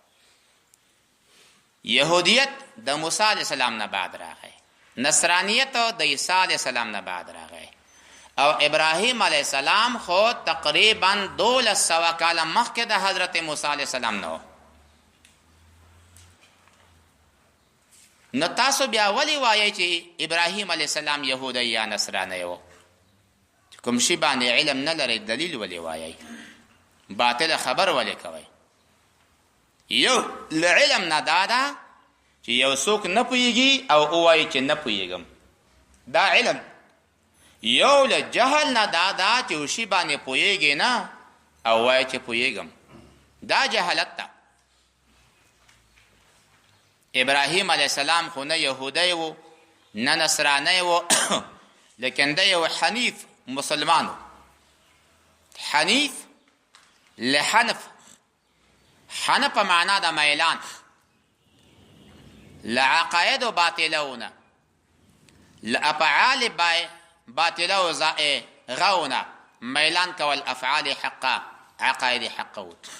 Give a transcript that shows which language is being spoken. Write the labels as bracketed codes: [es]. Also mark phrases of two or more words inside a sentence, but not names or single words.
[ps] یهودیت د موسی علیه السلام نه بعد راغی، نصرانیت د عیسی علیه السلام نه بعد راغی، او ابراهیم علیه السلام خو تقریبا 1200 کاله مخکې د حضرت موسی علیه السلام نه و. نو تاسو بیا ولې وایئ چې ابراهیم علیه السلام یهودی یا نصرانی و؟ کوم شي باندې علم نه لرئ دلیل ولې وایئ؟ باطله خبر ولې کوئ؟ یو له علم نه دا ده چې یو څوک نه پوهېږي او ووایي چې نه پوهېږم، دا علم. یو له جهل نه دا ده چې یو شي باندې پوهېږي نه او وایي چې پوهېږم، دا جهالت ده. ابراهیم علیه السلام خو نه یهودی و نه نصرانی و لیکن دی یو حنیف مسلمان و. حنیف لحنف، حنف په معنا د میلان، لعقاید و باطلونه، لافعال باطله و غونه، میلان کول [ar] افعال حقه، عقاید حقه [ps] و.